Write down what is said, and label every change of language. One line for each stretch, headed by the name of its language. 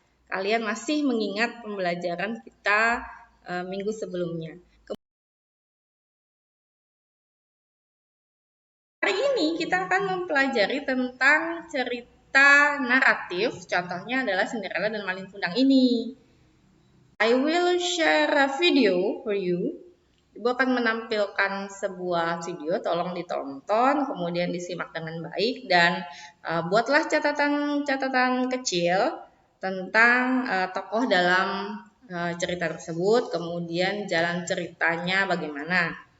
Indonesian: Kalian masih mengingat pembelajaran kita minggu sebelumnya. Hari ini kita akan mempelajari tentang cerita naratif. Contohnya adalah Cinderella dan Malin Kundang ini.
English: I will share a video for you.
Indonesian: Ibu akan menampilkan sebuah video, tolong ditonton, kemudian disimak dengan baik dan buatlah catatan-catatan kecil tentang tokoh dalam cerita tersebut, kemudian jalan ceritanya bagaimana.